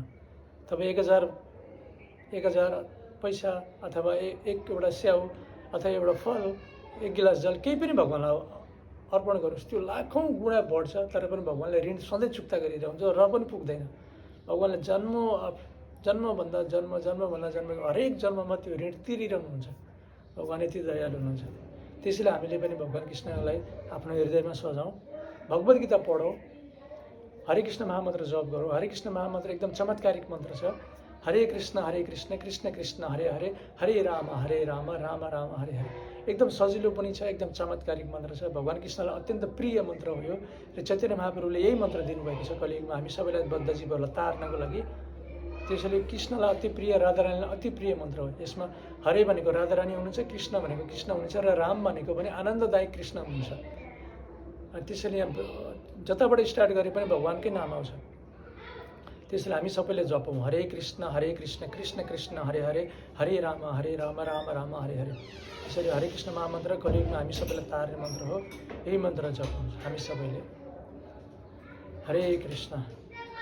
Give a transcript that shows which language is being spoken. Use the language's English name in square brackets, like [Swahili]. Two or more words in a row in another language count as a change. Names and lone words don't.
[Nepali] तपाईँ 1000 पैसा अथवा एउटा स्याउ अथवा एउटा फल, एक गिलास जल केही पनि भगवान्लाई अर्पण गर्नुहोस्, त्यो लाखौँ गुणा बढ्छ, तर पनि भगवान्ले ऋण सधैँ चुक्ता गरिरहन्छ र पनि पुग्दैन। भगवान्ले जन्मभन्दा जन्म हरेक जन्ममा त्यो ऋण तिरिरहनुहुन्छ। भगवान् यति दयालु हुनुहुन्छ। त्यसैले हामीले पनि भगवान् कृष्णलाई आफ्नो हृदयमा सजाउँ, भगवद् गीता पढौँ, हरे कृष्ण महामन्त्र जप गरौँ। हरे कृष्ण महामन्त्र एकदम चमत्कारिक मन्त्र छ। हरे कृष्ण कृष्ण कृष्ण हरे हरे, हरे राम राम राम हरे हरे। एकदम सजिलो पनि छ, एकदम चमत्कारिक मन्त्र छ। भगवान् कृष्णलाई अत्यन्त प्रिय मन्त्र हो यो र चैतन्य महाप्रभुले यही मन्त्र दिनुभएको छ कलियुगमा हामी सबैलाई बद्ध जीवहरूलाई तार्नको लागि। त्यसैले कृष्णलाई अति प्रिय, राधारानीलाई अति प्रिय मन्त्र हो। यसमा हरे भनेको राधारानी हुनुहुन्छ, कृष्ण भनेको कृष्ण हुनुहुन्छ र राम भनेको पनि आनन्ददायक कृष्ण हुनुहुन्छ। त्यसैले यहाँ जताबाट स्टार्ट गरे पनि भगवान्कै नाम आउँछ। त्यसैले हामी सबैले जपौँ हरे कृष्ण कृष्ण कृष्ण हरे हरे, हरे राम राम राम हरे हरे। त्यसैले हरे कृष्ण महामन्त्र कलियुगमा हामी सबैलाई तार्ने मन्त्र हो। यही मन्त्र जपौँ हामी सबैले। हरे कृष्ण।